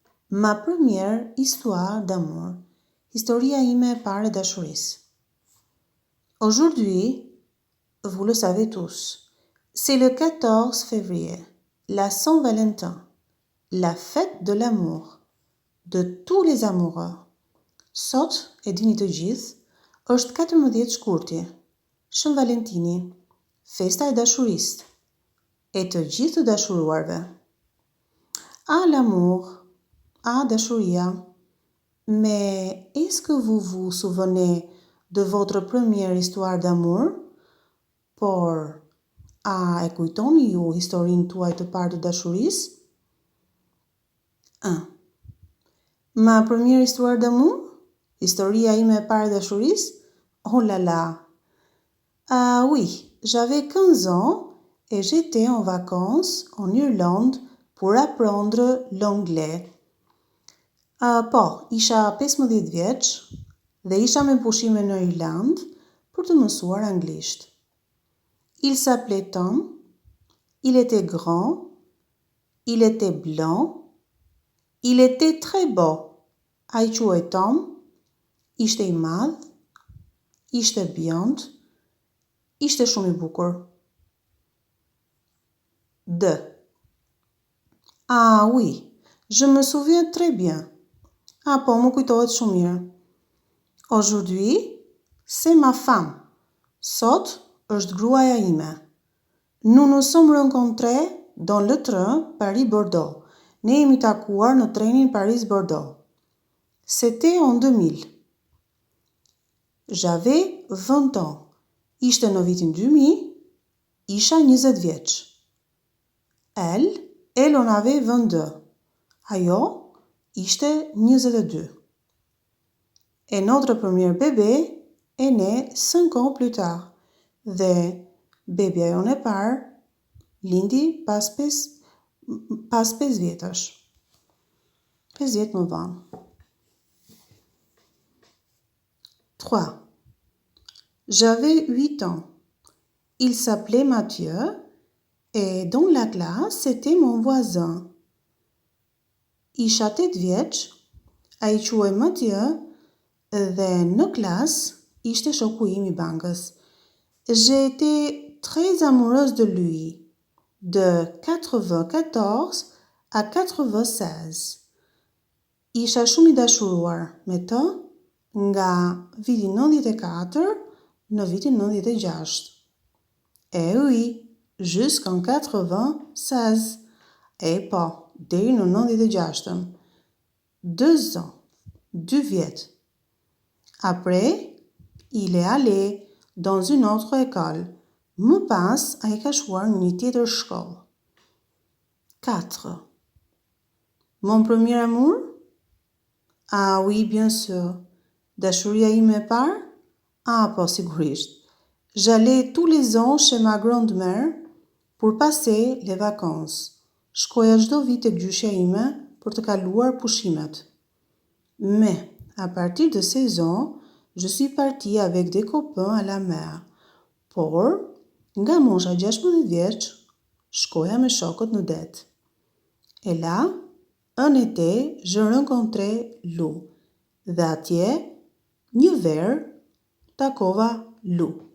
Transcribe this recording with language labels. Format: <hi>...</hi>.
<fr>Ma première histoire d'amour.</fr> <sq>Historia ime e parë e dashurisë.</sq> <fr>Aujourd'hui, vous le savez tous, c'est le 14 février, la Saint-Valentin, la fête de l'amour, de tous les amoureux.</fr> <sq>Sot, e dini të gjithë, është 14 shkurti, Shën Valentini, festa e dashurisë, e të gjithë të dashuruarve.</sq> <fr>Ah, l'amour, ah,</fr> <sq>dashuria.</sq> <fr>Mais est-ce que vous vous souvenez de votre première histoire d'amour?</fr> <sq>Por, a e kujtoni ju historinë tuaj të parë të dashurisë?</sq> <fr>1. Ma première histoire d'amour?</fr> <sq>Historia ime e parë e dashurisë?</sq> <fr>Oh là là! Ah oui, j'avais 15 ans et j'étais en vacances en Irlande pour apprendre l'anglais.</fr> <sq>Po, isha 15 vjeç dhe isha me pushime në Irlandë për të mësuar anglisht.</sq> <fr>Il s'appelait Tom, il était grand, il était blanc, il était très beau.</fr> <sq>Ai quhej Tom, ishte i madh, ishte bjond, ishte shumë i bukur.</sq> <fr>2. Ah oui, je me souviens très bien.</fr> <sq>Ah po, më kujtohet shumë mirë.</sq> <fr>Aujourd'hui, c'est ma femme.</fr> <sq>Sot është gruaja ime.</sq> <fr>Nous nous sommes rencontrés dans le train Paris-Bordeaux.</fr> <sq>Ne jemi takuar në trenin Paris-Bordeaux.</sq> <fr>C'était en 2000. J'avais 20 ans.</fr> <sq>Ishte në vitin 2000, isha 20 vjeç.</sq> <fr>Elle en avait 22.</fr> <sq>Ajo ishte 22.</sq> <fr>Et notre premier bébé est né 5 ans plus tard.</fr> <sq>Dhe bebja jon e parë lindi pas 5 vjetësh. 5 vjet më vonë.</sq> <fr>3. J'avais 8 ans. Il s'appelait Mathieu et dans la classe, c'était mon voisin.</fr> <sq>Isha 8 vjeç, ai quhej Mathieu dhe në klas ishte shoku im i bankës.</sq> <fr>J'ai été très amoureuse de lui, de 94 à 96.</fr> <sq>Isha shumë i dashuruar me të nga viti 94 në vitin 96.</sq> <fr>Eh oui, jusqu'en 96.</fr> <sq>Eh po, deri në 96.</sq> <fr>2 ans,</fr> <sq>2 vjet.</sq> <fr>Après, il est allé dans une autre école.</fr> <sq>Më pas, a i ka shkuar në një tjetër shkollë.</sq> <fr>4. Mon premier amour? Ah oui, bien sûr.</fr> <sq>Dashuria ime e parë? Ah, po, sigurisht.</sq> <fr>J'allais tous les ans chez ma grand-mère pour passer les vacances.</fr> <sq>Shkoja çdo vit tek gjyshja ime për të kaluar pushimet.</sq> <fr>Mais, à partir de 16 ans, je suis partie avec des copains à la mer.</fr> <sq>Por, nga mosha 16 vjeç, shkoja me shokët në det.</sq> <fr>Et là, un été, je rencontrai Lou.</fr> <sq>Dhe atje, një verë, takova Lou.</sq>